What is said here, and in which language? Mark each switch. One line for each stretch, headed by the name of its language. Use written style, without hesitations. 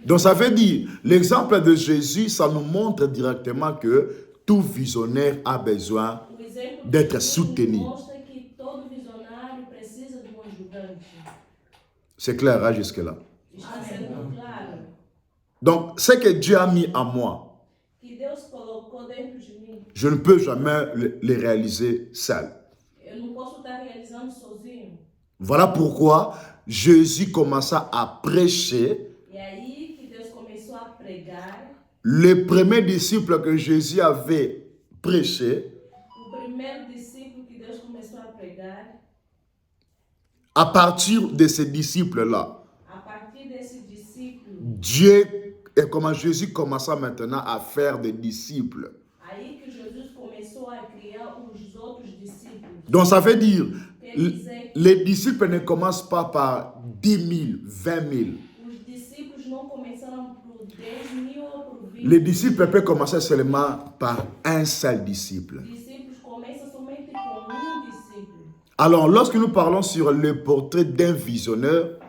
French: Donc, ça veut dire, l'exemple de Jésus, ça nous montre directement que tout visionnaire a besoin
Portuguese: O exemplo
French: d'être
Portuguese: de Jesus
French: soutenu.
Portuguese: mostra que todo visionário precisa de ajudante.
French: C'est clair, hein, jusque-là.
Portuguese: Está sendo claro
French: Donc, ce que Dieu a mis en moi,
Portuguese: que Deus colocou dentro de mim.
French: je ne peux jamais le réaliser seul.
Portuguese: Eu não posso estar realizando sozinho.
French: Voilà pourquoi Jésus commença à prêcher.
Portuguese: E aí que Deus começou a pregar.
French: Le premier disciple que Jésus avait prêché,
Portuguese: O primeiro discípulo que Deus começou a pregar,
French: à partir de ces disciples-là,
Portuguese: a partir desse discípulo,
French: Dieu, et comment Jésus commença maintenant à faire des disciples.
Portuguese: aí que Jesus começou a criar os outros discípulos.
French: Donc ça veut dire,
Portuguese: Quer dizer que
French: les disciples ne commencent pas par 10 000, 20 000.
Portuguese: os discípulos não começaram por 10.000 ou por 20.
French: Les disciples peuvent commencer seulement par un seul disciple.
Portuguese: Os discípulos começam somente com discípulo.
French: Alors, lorsque nous parlons sur le portrait d'un visionnaire,